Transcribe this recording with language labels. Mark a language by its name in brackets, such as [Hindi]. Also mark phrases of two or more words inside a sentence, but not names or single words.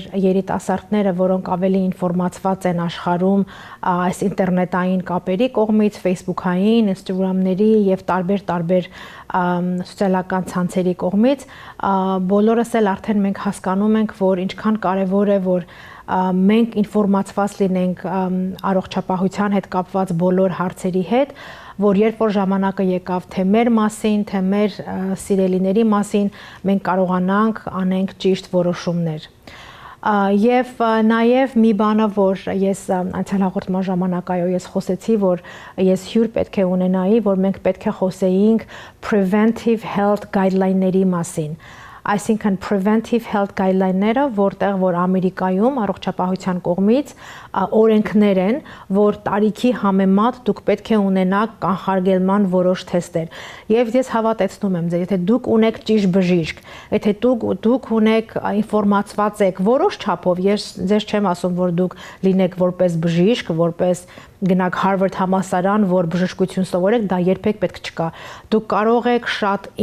[Armenian] երիտասարդները, որոնք ավելի ինֆորմացված են աշխարհում այս ինտերնետային կապերի կողմից, Facebook-ային, Instagram-ների եւ տարբեր սոցիալական ցանցերի կողմից, բոլորս էլ արդեն մենք հասկանում ենք, որ ինչքան կարեւոր է, որ մենք ինֆորմացված լինենք առողջապահության հետ կապված բոլոր հարցերի հետ, որ երբ որ ժամանակը եկավ թե մեր մասին, թե մեր սիրելիների մասին, մենք կարողանանք անենք ճիշտ որոշումներ։ Եվ նաև մի բանը, որ ես անցյալ հաղորդման ժամանակ ես խոսեցի, որ ես հյուր պետք է ունենայի, որ մենք պետք է խոսեինք [English] preventive health guideline-ների [Armenian] մասին։ Այսինքն [English] preventive health guideline-ները, [Armenian] որտեղ որ Ամերիկայում առողջապահության կողմից օրենքներ են, որ տարիքի համեմատ դուք պետք է ունենաք կանխարգելման որոշ թեստեր։ Եվ ես հավատացնում եմ ձեզ, եթե դուք ունեք ճիշտ բժիշկ, եթե դուք ունեք ինֆորմացված եք որոշ չափով, ես ձեզ չեմ ասում, որ դուք լինեք որպես բժիշկ, որպես գնաք Harvard համալսարան, որ բժշկություն սովորեք, դա երբեք պետք չկա։ Դուք կարող եք շատ